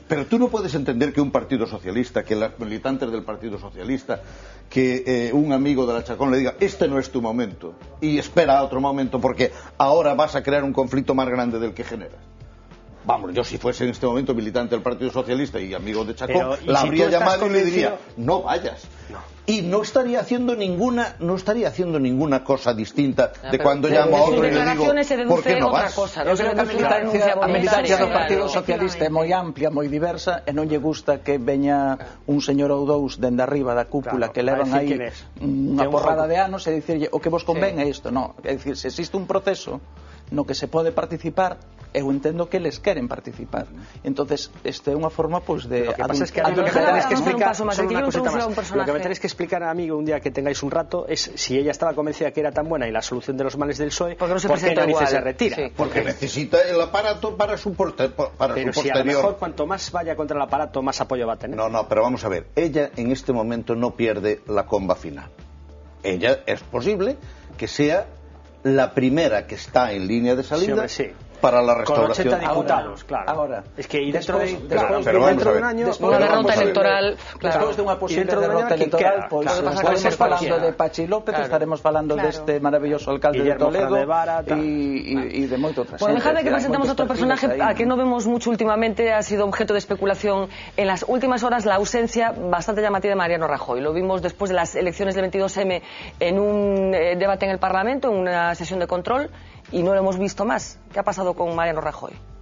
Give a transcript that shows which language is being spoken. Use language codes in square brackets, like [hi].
[es] Pero tú no puedes entender que un partido socialista, que los militantes del Partido Socialista, que un amigo de la Chacón le diga, este no es tu momento, y espera otro momento porque ahora vas a crear un conflicto más grande del que generas. Vamos, yo si fuese en este momento militante del Partido Socialista y amigo de Chacón, la habría llamado y le diría, no vayas. Y no estaría haciendo ninguna cosa distinta de cuando llamo a otro y le digo, ¿por qué no vas? [gl] Eu creo que a militancia do Partido Socialista é moi amplia, moi diversa, e non lle gusta que veña un señor ou dous dende arriba da cúpula que levan aí unha porrada de anos e dicirlle o que vos convén é isto. Non, é dicir, se existe un proceso no que se pode participar, eu entendo que eles queren participar. Entonces, esta é unha forma pues de... [es] Lo que pasa es que a mí lo que me tenéis que explicar, solo una cosita más, lo que me tenéis que explicar a mí un día que tengáis un rato es si ella estaba convencida que era tan buena y la solución de los males del PSOE, ¿por qué narices se retira? Sí. Porque necesita el aparato para su posterior. Pero si a lo mejor cuanto más vaya contra el aparato, más apoyo va a tener. No, pero vamos a ver, ella en este momento no pierde la comba final. Ella es posible que sea la primera que está en línea de salida para la restauración. Con 80 diputados, claro. Ahora, es que dentro de un año, una derrota electoral, [gl] despois de unha posible derrota electoral, pois estaremos falando de Pachi López, estaremos falando deste maravilloso alcalde de Toledo e de moito outra xente. [es] Bueno, dejadme que presentemos otro personaje a que no vemos mucho últimamente, ha sido objeto de especulación en las últimas horas, la ausencia bastante llamativa de Mariano Rajoy. Lo vimos después de las elecciones del 22M en un debate en el Parlamento, en una sesión de control, y no lo hemos visto más. ¿Qué ha pasado con Mariano Rajoy?